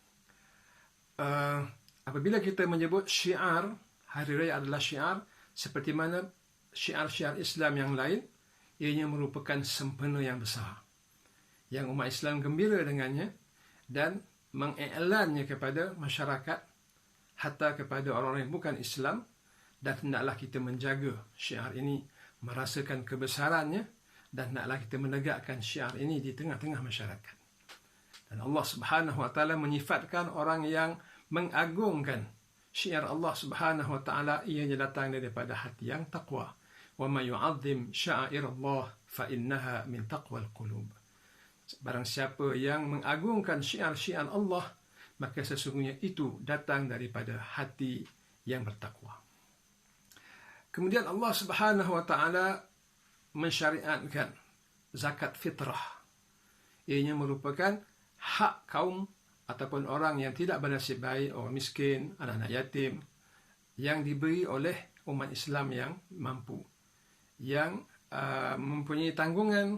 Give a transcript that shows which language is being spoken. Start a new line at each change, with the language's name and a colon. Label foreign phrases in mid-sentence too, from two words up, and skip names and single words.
Malay: Apabila kita menyebut syiar, Hari Raya adalah syiar, seperti mana syiar-syiar Islam yang lain, ianya merupakan sempena yang besar yang umat Islam gembira dengannya dan mengiklannya kepada masyarakat, hatta kepada orang yang bukan Islam, dan hendaklah kita menjaga syiar ini, merasakan kebesarannya, dan hendaklah kita menegakkan syiar ini di tengah-tengah masyarakat. Dan Allah
Arabic: سبحانه وتعالى
Malay: menyifatkan orang yang mengagungkan syiar Allah
Arabic: سبحانه وتعالى,
Malay: ianya datang daripada hati yang taqwa.
Arabic: ومن يعظم شعائر الله فإنها من تقوى القلوب.
Malay: Barang siapa yang mengagungkan syiar-syiar Allah, maka sesungguhnya itu datang daripada hati yang bertakwa. Kemudian Allah
Arabic: سبحانه وتعالى
Malay: mensyariatkan zakat fitrah. Ianya merupakan hak kaum ataupun orang yang tidak bernasib baik, orang miskin, anak-anak yatim, yang diberi oleh umat Islam yang mampu, yang mempunyai tanggungan.